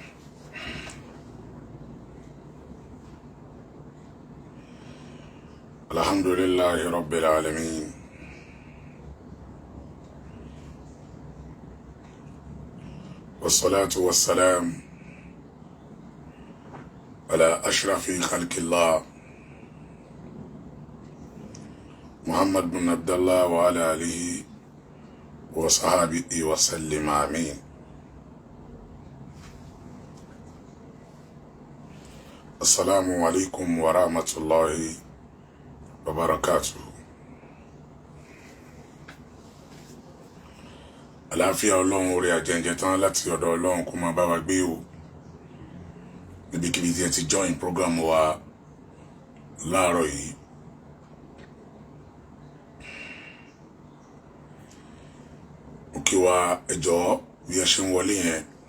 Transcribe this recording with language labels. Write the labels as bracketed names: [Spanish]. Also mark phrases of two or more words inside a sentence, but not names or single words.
[Arabic] الحمد لله رب العالمين، والصلاة والسلام على أشرف خلق الله محمد بن عبد الله وعلى آله وصحبه وسلم آمين. السلام عليكم ورحمة الله وبركاته. [Yoruba] Àlàáfíà Ọlọ́run orí àjẹjẹ tán láti ọ̀dọ̀ Ọlọ́run kó máa bá wa gbé o. Níbikíbi tí ẹ ti [English] join program [Yoruba] wa láàárọ̀ yìí. Òkè wa ẹjọ́ bí ẹ ṣe ń wọlé yẹn.